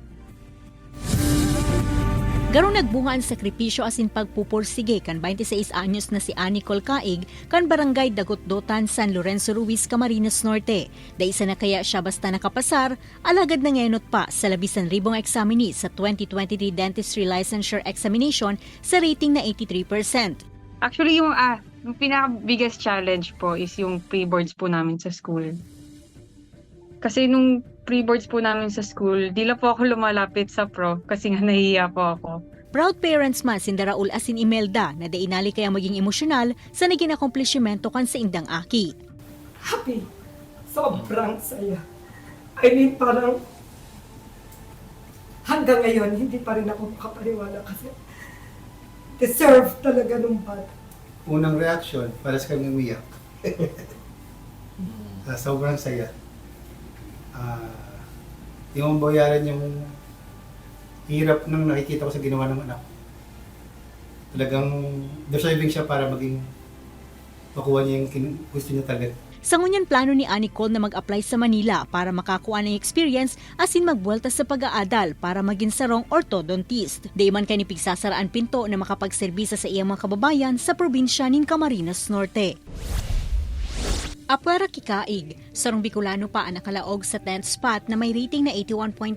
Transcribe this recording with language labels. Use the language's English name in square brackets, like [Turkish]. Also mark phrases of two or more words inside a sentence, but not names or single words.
[Bikol] Garong nagbunga ang sakripisyo asin pagpupursige kan 26 anyos na si Anicol Caig kan Barangay Dagotdotan, San Lorenzo Ruiz, Camarines Norte. Daisa na kaya siya basta nakapasar, alagad na ngenot pa sa 11,000 examinee sa 2023 Dentistry Licensure Examination sa rating na 83%. [Filipino] Actually, yung pinaka- [English] biggest challenge [Filipino] po is yung pre-boards po namin sa school. Kasi nung pre-boards po namin sa school, di lang po ako lumalapit sa pro kasi nga nahihiya po ako. [English] Proud parents [Bikol] man si Raul asin Imelda na dainali kaya maging emosyonal sa naging akomplishmento kan sa indang aki. [Filipino] Happy. Sobrang saya. [English] I mean, [Filipino] parang hanggang ngayon, hindi pa rin ako makapaniwala kasi deserve talaga nung bata. Unang reaction, paras kami umiyak. Sobrang saya. Yung bayaran yung hirap nang nakikita ko sa ginawa ng anak. Talagang deserving siya para maging makuha niya yung gusto niya talaga. [Bikol] Sa ngunyan plano ni Anicol na mag-apply sa Manila para makakuha ng experience asin magbuelta sa pag-aadal para maging sarong orthodontist. Di man kay ni pigsasaraan pinto na makapagserbisa sa iyang mga kababayan sa probinsya ng Camarines Norte. Apwera Kikaig, sarong Bicolano pa ang nakalaog sa 10th spot na may rating na 81.3%.